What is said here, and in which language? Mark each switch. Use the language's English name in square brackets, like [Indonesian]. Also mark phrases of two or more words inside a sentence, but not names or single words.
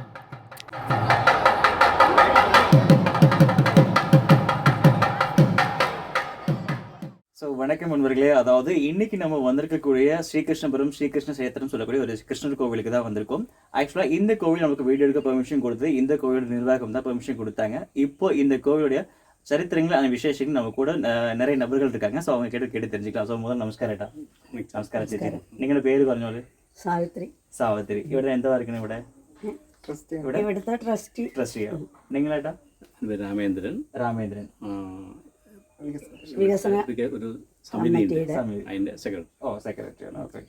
[Tamil] ஸோ வணக்கம் நண்பர்களே, அதாவது இன்னைக்கு நம்ம வந்திருக்கக்கூடிய ஸ்ரீகிருஷ்ணபுரம் ஸ்ரீகிருஷ்ண சேத்திரம் சொல்லக்கூடிய ஒரு கிருஷ்ணர் கோவிலுக்கு தான் வந்திருக்கோம். ஆக்சுவலாக இந்த கோவில் நமக்கு வீடியோ எடுக்க பெர்மிஷன் கொடுத்தது இந்த கோவிலோட நிர்வாகம் தான் பெர்மிஷன் கொடுத்தாங்க. இப்போ இந்த கோவிலுடைய சரித்திரங்கள் அந்த விசேஷங்கள் நம்ம கூட நிறைய நபர்கள் இருக்காங்க. ஸோ அவங்க கேட்டு தெரிஞ்சுக்கலாம். ஸோ முதல் நமஸ்காரம் ஏட்டா. நமஸ்காரம் ചേച്ചി. [Malayalam] നിങ്ങളുടെ പേര് പറഞ്ഞോളൂ. സാവിത്രി. സാവിത്രി. ഇവിടെ എന്താ വർക്കുന്നത്? ഇവിടുത്തെ ട്രസ്റ്റി. ട്രസ്റ്റിയാണ്. നിങ്ങളേട്ടാ? രാമേന്ദ്രൻ. രാമേന്ദ്രൻ. വികസന ഒരു സമിതിയുണ്ട്, കമ്മിറ്റിയുടെ അതിന്റെ സെക്രട്ടറി. ഓ, സെക്രട്ടറി ആണ്. ഓക്കെ.